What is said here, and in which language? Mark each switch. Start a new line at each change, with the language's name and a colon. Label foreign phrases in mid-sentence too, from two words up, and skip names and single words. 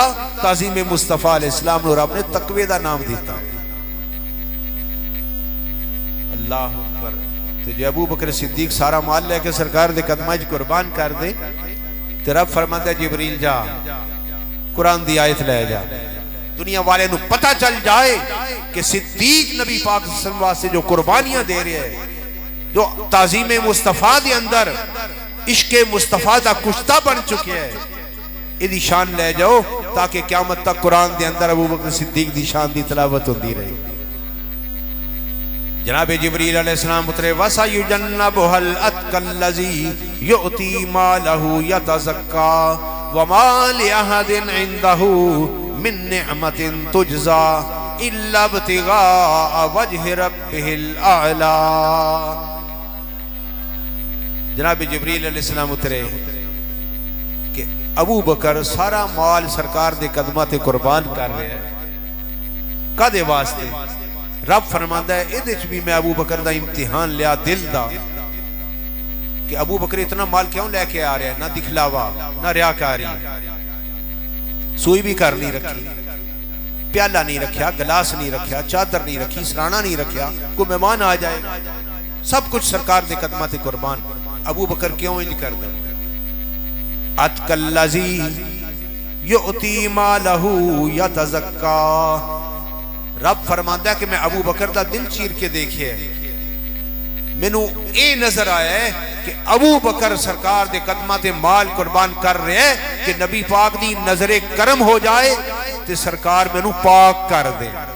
Punjabi: تعظیم مصطفیٰ علیہ السلام نوں رب نے تقوے دا نام دتا.
Arabic: الله أكبر.
Punjabi: تو جو ابو بکر صدیق سارا مال لے کے سرکار دے قدماں چ قربان کر دے تو رب فرماندا جبریل جا قرآن دی آیت لے جا، دنیا والے نوں پتہ چل جائے کہ صدیق نبی پاک
Arabic: صلى الله عليه وسلم
Punjabi: واسطے جو قربانیاں دے رہے ہیں، جو تعظیم مصطفیٰ دے اندر عشقِ مصطفیٰ دا کشتہ بن چکے ہیں، ایدی شان لے جاؤ تاکہ قیامت تک قرآن دے اندر ابو بکر صدیق دی شان دی تلاوت ہوتی رہے. جناب جبریل علیہ السلام اترے,
Arabic: وسيجنبها الأتقى الذي يؤتي ماله يتزكى وما لأحد عنده من نعمة تجزى إلا ابتغاء وجه ربه الأعلى.
Punjabi: جناب جبریل علیہ السلام اترے کہ ابو بکر سارا مال سرکار دے قدماں تے قربان کر رہے ہیں، کاہدے واسطے? رب فرماندا ہے ایہدے چ بھی میں ابو بکر دا امتحان لیا دل دا کہ ابو بکر اتنا مال کیوں لے کے آ رہا ہے، نا دکھلاوا نا ریاکاری، سوئی بھی کر نہیں رکھی، پیالہ نہیں رکھا، گلاس نہیں رکھا، چادر نہیں رکھی، سرہانا نہیں رکھا، کوئی مہمان آ جائے سب کچھ سرکار دے قدماں تے قربان. ابو بکر کیوں اینج کردا?
Arabic: الأتقى الذي يؤتي ماله يتزكى.
Punjabi: رب فرماندا کہ میں ابو بکر دا دل چیر کے دیکھے، مینوں یہ نظر آیا ہے کہ ابو بکر سرکار دے قدماں تے مال قربان کر رہے ہیں کہ نبی پاک دی نظرِ کرم ہو جائے تے سرکار مینوں پاک کر دے.